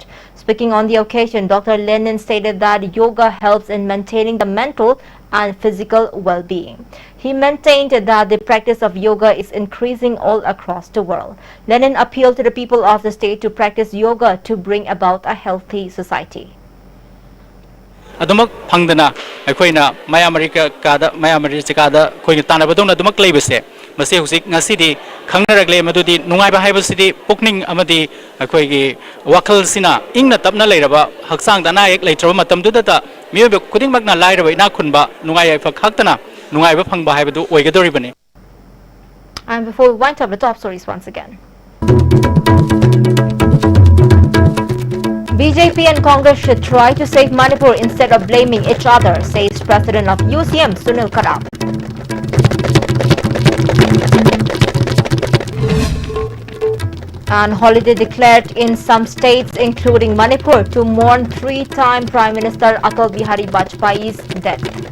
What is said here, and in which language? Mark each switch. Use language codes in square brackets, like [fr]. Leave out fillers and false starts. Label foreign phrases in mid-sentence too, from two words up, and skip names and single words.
[en] Speaking on the occasion, Dr. Lenin stated that yoga helps in maintaining the mental and physical well-being. He maintained that the practice of yoga is increasing all across the world. Lenin appealed to the people of the state to practice yoga to bring about a healthy society. [mni] Adumak pangdana akoina Maya America kada Maya America kada koina tanabadona adumak leibase mase husik ngasidi khangnaragle madudi nungai ba haibasidi pukning amadi akoigi wakal sina ingna tapna leiraba haksang dana ek leitraba matamduda ta miyobe kudingmakna lairaba ina khunba nungai aifa khaktana nungai ba phangba haibadu oigadoribani. [en] And before we wind up the top stories once again. BJP and Congress should try to save Manipur instead of blaming each other, says President of UCM Sunil Karam. And holiday declared in some states including Manipur to mourn three-time Prime Minister Atal Bihari Vajpayee's death.